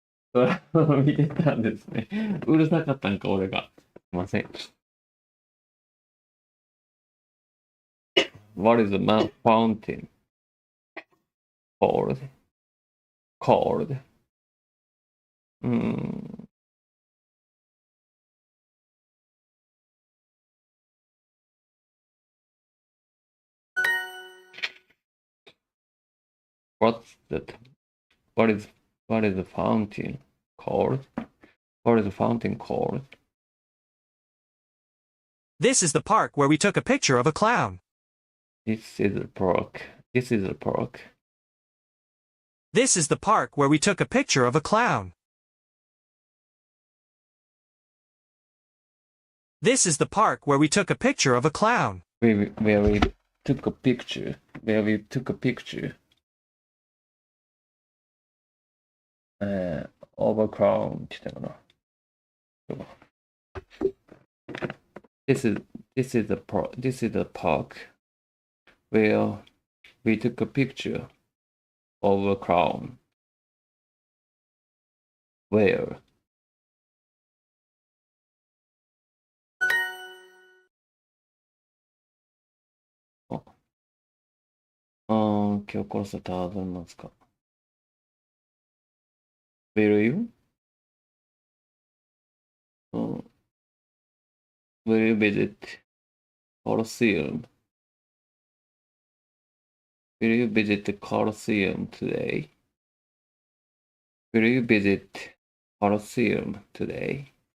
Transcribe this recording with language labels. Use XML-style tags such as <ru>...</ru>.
<ja>ドラマを見てたんですね。うるさかったんか、俺が。すいません。</ja> <en>What is the fountain called? Called. What's that? What is the fountain called? What is the fountain called? This is the park where we took a picture of a clown. This is the park. This is the park. This is the park where we took a picture of a clown. This is the park where we took a picture of a clown. Where we took a picture. Where we took a picture. Of a clown</en> <ja>って言ったかな。</ja> <en>This is the park where we took a picture of a clown. Where? Oh.</en> <ja>今日これさ、どうなんですか</ja> <en>Will you? Will you visit Colosseum? Will you visit the Colosseum today? Will you visit Colosseum today?</en>